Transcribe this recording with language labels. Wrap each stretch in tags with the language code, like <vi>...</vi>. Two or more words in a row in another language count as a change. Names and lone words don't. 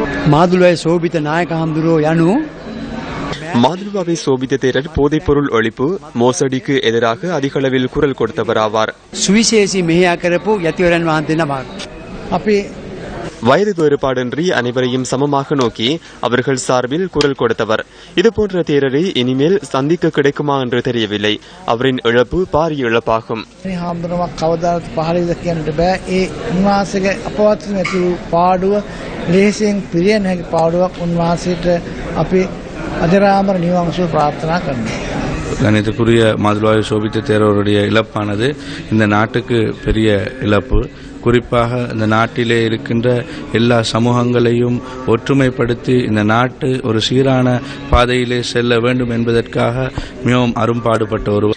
<si>මාදුලයි සෝබිත නායක හඳුරෝ යනු</si> <ta>மாதுலுவாவை சோபித்த தேரர் போதைப்பொருள் ஒழிப்பு மோசடிக்கு எதிராக அதிக அளவில் குரல் கொடுத்தவராவார்.</ta> <si>සුවිශේෂී මෙහෙය කරපු යතිවරයන් වහන්සේ නමක්. අපි</si> <ta>வயது வேறுபாடின்றி அனைவரையும் சமமாக நோக்கி அவர்கள் சார்பில் குரல் கொடுத்தவர். இதுபோன்ற தேரரை இனிமேல் சந்திக்க கிடைக்குமா என்று தெரியவில்லை. அவரின் இழப்பு பாரிய இழப்பாகும்.</ta> <si>හාමුදුරුවක් කවදාවත් පහළින්ද කියන්නට බෑ. ඒ උන්වහන්සේගේ අපවත් නැති පාඩුව ලේසියෙන් පිරිය නැති පාඩුවක් උන්වහන්සේට අපි අජරාමර නිවන් සුව ප්‍රාර්ථනා කරනවා.</si> <ta>கணிதக்குரிய மாதுளவாய் சோபித்த தேரருடைய இழப்பானது இந்த நாட்டுக்கு பெரிய இழப்பு. குறிப்பாக இந்த நாட்டிலே இருக்கின்ற எல்லா சமூகங்களையும் ஒற்றுமைப்படுத்தி இந்த நாட்டு ஒரு சீரான பாதையிலே செல்ல வேண்டும் என்பதற்காக மிகவும் அரும்பாடுபட்ட ஒருவர்.</ta>